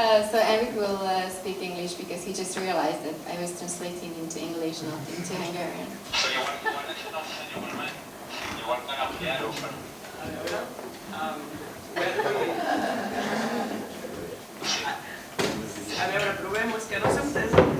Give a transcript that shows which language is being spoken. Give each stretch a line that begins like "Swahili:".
English: So Enric will speak English because he just realized that I was translating into English, not into Hungarian.
Spanish: Pero igual es una opción, igual para ampliar o para...
Catalan: A veure, provem-ho, és que no s'ha entès.